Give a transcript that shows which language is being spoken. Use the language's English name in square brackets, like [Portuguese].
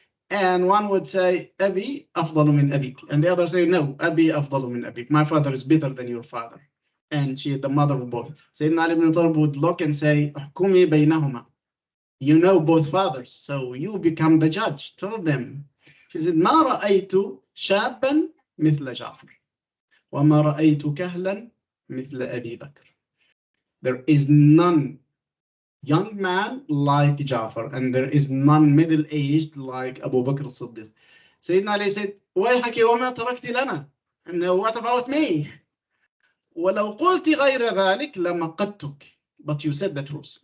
[English] And one would say, [Arabic] Abi afdalu min abik. [English] And the other say, no, Abi afdalu min abik. My father is better than your father. And she is the mother of both. Sayyidina Ali ibn Talib would look and say, [Arabic] Ahkumi baynahuma. [English] You know both fathers, so you become the judge. Tell them. She said, [Arabic] ما رأيت شابا مثل جعفر وما رأيت كهلا مثل أبي بكر. [English] There is none young man like Ja'far, and there is none middle-aged like Abu Bakr as-Siddiq. Sayyidina Ali said, [Arabic] ويحك وما تركت لنا. [English] And what about me? [Arabic] وَلَوْ قُلْتِ غَيْرَ ذَلِكَ لَمَقَتْتُكَ. [English] But you said the truth.